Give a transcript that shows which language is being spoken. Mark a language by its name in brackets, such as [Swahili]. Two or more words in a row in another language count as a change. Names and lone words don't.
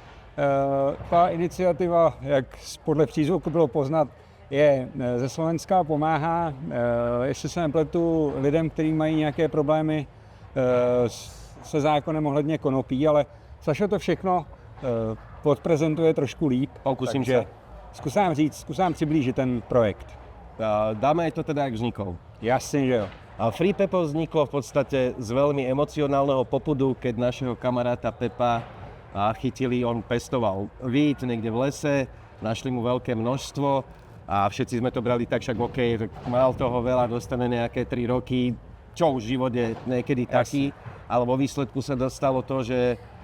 [Czech] Ta iniciativa, jak podle přízvuku bylo poznat, je ze Slovenska, pomáhá, jestli se nepletu, lidem, kteří mají nějaké problémy se zákonem ohledně konopí, ale Sašo to všechno podprezentuje trošku líp. [Slovak] Pokúsim sa. [Czech] Skúsám přiblížit ten projekt. [Slovak] Dáme aj to teda, jak vznikol. [Czech] Jasne, že jo. [Slovak] Free Pepo vzniklo v podstate z veľmi emocionálneho popudu, keď našeho kamaráta Pepa chytili, on pestoval vít niekde v lese, našli mu veľké množstvo a všetci sme to brali tak, však OK, mal toho veľa, dostane nejaké 3 roky, čo už v živote niekedy taký, ale vo výsledku sa dostalo to, že